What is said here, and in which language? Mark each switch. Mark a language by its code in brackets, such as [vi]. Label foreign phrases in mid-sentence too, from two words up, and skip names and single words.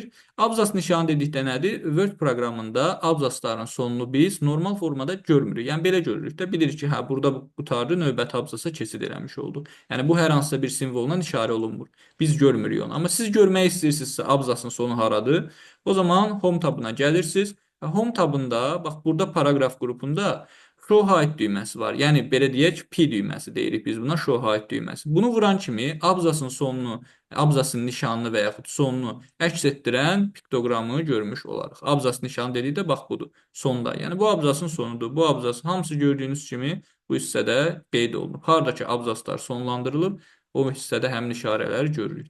[az] Abzas nişanı dedikdə nədir? Word proqramında abzasların sonunu biz normal formada görmürük. Yəni belə görürük də. Bilirik ki, hə burada qutardı, növbəti abzasa keçid eləmiş olduq. Yəni bu hər hansısa bir simvoldan işarə olunmur. Biz görmürük onu. Amma siz görmək istəyirsinizsə abzasın sonu haradır? O zaman Home tabına gəlirsiniz. Home tabında, bax burada paragraf qrupunda [en] show height [az] düyməsi var. Yəni belə deyək, P düyməsi deyirik biz buna, [en] show height düyməsi. [az] Bunu vuran kimi abzasın sonunu, abzasın nişanını və yaxud sonunu əks etdirən piktoqramı görmüş olarıq. Abzas nişanı dedikdə bax budur, sonda. Yəni bu abzasın sonudur. Bu abzas hamısı gördüyünüz kimi bu hissədə qeyd olunub. Hardakı abzaslar sonlandırılıb, o hissədə həmin işarələri görürük.